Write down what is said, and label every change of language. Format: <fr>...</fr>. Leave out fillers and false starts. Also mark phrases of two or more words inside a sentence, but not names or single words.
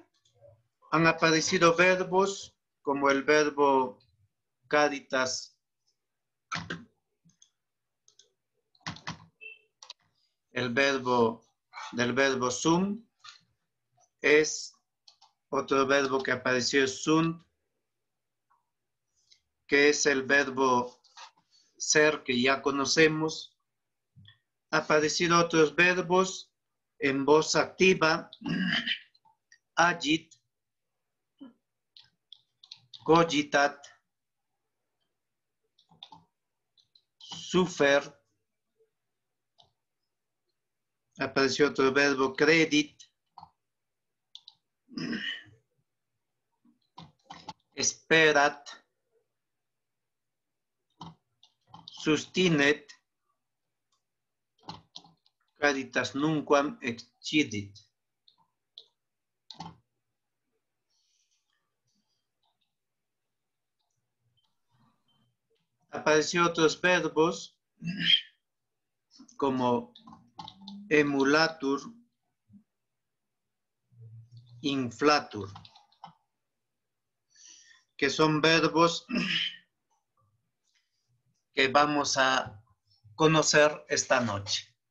<es>Han aparecido verbos como el verbo caritas, el verbo del verbo sum, es otro verbo que apareció sunt, que es el verbo ser que ya conocemos. Aparecieron otros verbos en voz activa.</es> <la>Agit, cogitat, sufer.</la> <es>Apareció otro verbo, credit.</es> <la>Esperat, sustinet, caritas nunquam excidit.</la> <es>Apareció otros verbos como</es> <la>emulatur, inflatur,</la> <es>que son verbos que vamos a conocer esta noche.</es>